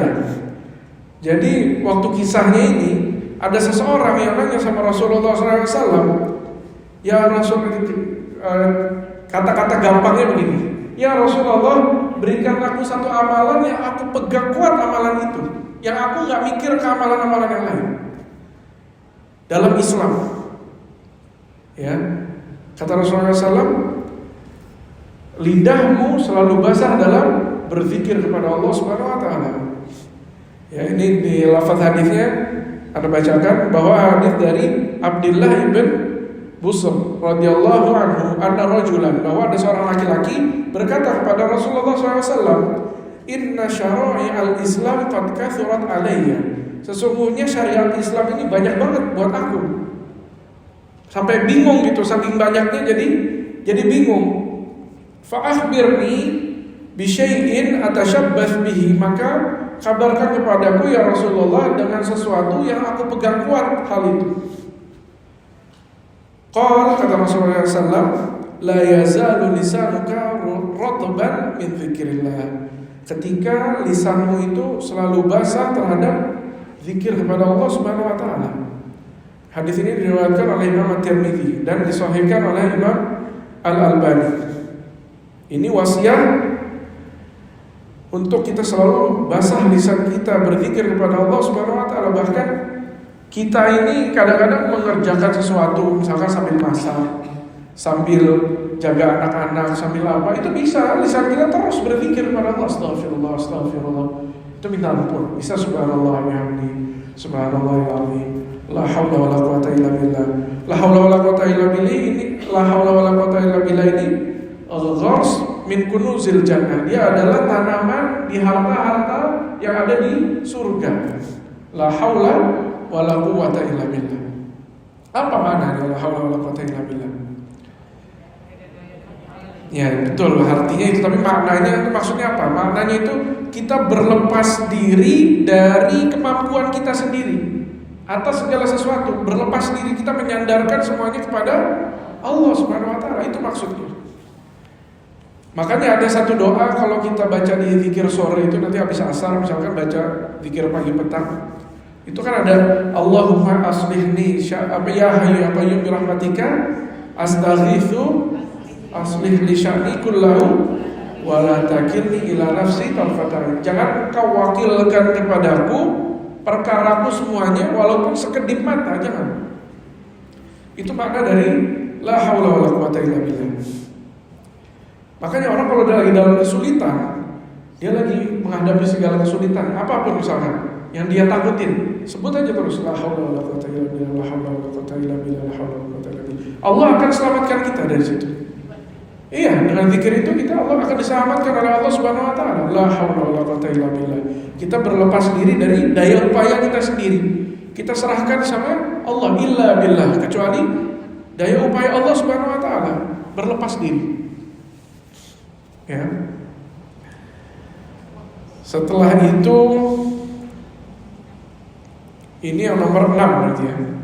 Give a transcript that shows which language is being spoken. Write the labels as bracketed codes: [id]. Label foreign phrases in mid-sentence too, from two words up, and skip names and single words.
[id] Jadi waktu kisahnya ini ada seseorang yang nanya sama Rasulullah SAW, ya Rasul, kata-kata gampangnya begini, ya Rasulullah, berikan aku satu amalan yang aku pegang kuat amalan itu, yang aku gak mikir ke amalan-amalan yang lain dalam Islam. Ya, kata Rasulullah SAW, lidahmu selalu basah dalam berzikir kepada Allah [ar] سبحانه وتعالى. [id] Ya, ini di lafaz hadisnya Anda bacakan bahwa hadis dari Abdullah ibn Busr [ar] رضي الله عنه أن رجلا, [id] bahwa ada seorang laki-laki berkata kepada Rasulullah SAW, [ar] إن شرائع الإسلام قد كثرت علي. [id] Sesungguhnya syariat Islam ini banyak banget buat aku. Sampai bingung gitu, saking banyaknya jadi bingung. [ar] فأخبرني بشيء أتشبث به, [id] maka kabarkan kepadaku ya Rasulullah dengan sesuatu yang aku pegang kuat hal itu. Qala, kata Rasulullah SAW, [ar] لا يزال لسانك رطبا من ذكر الله. [id] Ketika lisanmu itu selalu basah terhadap zikir kepada Allah [ar] سبحانه وتعالى. [id] Hadis ini diriwayatkan oleh Imam At-Tirmidzi dan disahihkan oleh Imam Al-Albani. Ini wasiat untuk kita selalu basah lisan kita berzikir kepada Allah [ar] سبحانه وتعالى. [id] Bahkan kita ini kadang-kadang mengerjakan sesuatu, misalkan sambil masak, sambil jaga anak-anak, sambil apa, itu bisa lisan kita terus berzikir kepada Allah. [ar] أستغفر الله أستغفر الله. [id] Itu minta ampun. Bisa [ar] سبحان الله بحمده سبحان الله العظيم, لا حول ولا قوة إلا بالله. لا حول ولا قوة إلا بالله ini, لا حول ولا قوة إلا بالله ini غرس من كنوز الجنة. [id] Dia adalah tanaman di harta-harta yang ada di surga. [ar] لا حول ولا قوة إلا بالله. [id] Apa maknanya [ar] لا حول ولا قوة إلا بالله? [id] Ya betul, artinya itu, tapi maknanya itu maksudnya apa? Maknanya itu kita berlepas diri dari kemampuan kita sendiri atas segala sesuatu, berlepas diri, kita menyandarkan semuanya kepada Allah [ar] سبحانه وتعالى. [id] Itu maksudnya. Makanya ada satu doa kalau kita baca di zikir sore itu, nanti habis asar misalkan baca zikir pagi petang, itu kan ada [ar] اللهم أصلحني يا حي يا قيوم برحمتك أستغيث أصلح لي شأني كله ولا تكلني إلى نفسي طرفة. [id] Jangan kau wakilkan kepadaku perkaraku semuanya walaupun sekedip mata, jangan. Itu makna dari [ar] لا حول ولا قوة إلا بالله. [id] Makanya orang kalau lagi dalam kesulitan, dia lagi menghadapi segala kesulitan, apapun misalkan yang dia takutin, sebut aja terus [ar] لا حول ولا قوة إلا بالله, لا حول ولا قوة إلا بالله, لا حول ولا قوة إلا بالله. [id] Allah akan selamatkan kita dari situ. Iya, dengan zikir itu kita Allah akan diselamatkan oleh Allah [ar] سبحانه وتعالى. لا حول ولا قوة إلا بالله. [id] Kita berlepas diri dari daya upaya kita sendiri. Kita serahkan sama Allah, [ar] إلا بالله, [id] kecuali daya upaya Allah [ar] سبحانه وتعالى. [id] Berlepas diri. Ya. Setelah itu, ini yang nomor 6 berarti ya.